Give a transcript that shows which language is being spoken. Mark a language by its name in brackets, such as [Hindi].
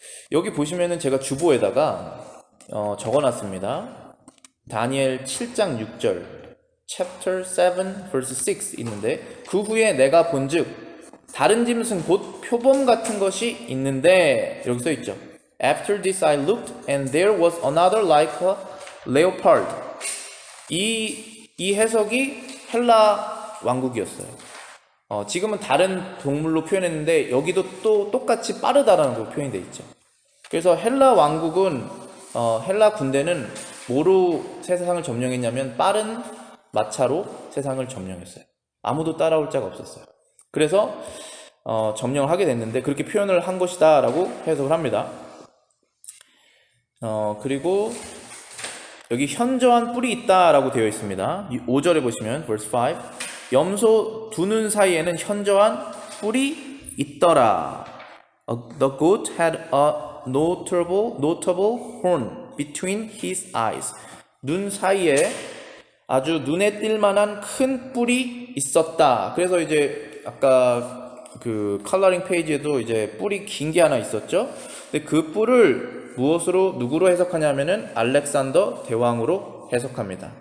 [Korean] 여기 보시면은 제가 주보에다가 적어놨습니다. 다니엘 7장 6절 [English] Chapter 7 verse 6 [Korean] 있는데 그 후에 내가 본즉 다른 짐승 곧 표범 같은 것이 있는데 여기 써 있죠. [English] After this I looked and there was another like a leopard. [Korean] 이 해석이 헬라 왕국이었어요. 지금은 다른 동물로 표현했는데 여기도 또 똑같이 빠르다라는 거 표현이 돼 있죠. 그래서 헬라 왕국은 헬라 군대는 뭐로 세상을 점령했냐면 빠른 마차로 세상을 점령했어요. 아무도 따라올 자가 없었어요. 그래서 점령을 하게 됐는데 그렇게 표현을 한 것이다 라고 해석을 합니다. 그리고 여기 현저한 뿔이 있다 라고 되어 있습니다. 5절에 보시면 [English] verse 5 [Korean] 염소 두 눈 사이에는 현저한 뿔이 있더라. [English] The goat had a notable horn between his eyes. [Korean] 눈 사이에 아주 눈에 띌 만한 큰 뿔이 있었다. 그래서 이제 아까 그 컬러링 페이지에도 이제 뿔이 긴 게 하나 있었죠. 근데 그 뿔을 누구로 해석하냐면은 알렉산더 대왕으로 해석합니다.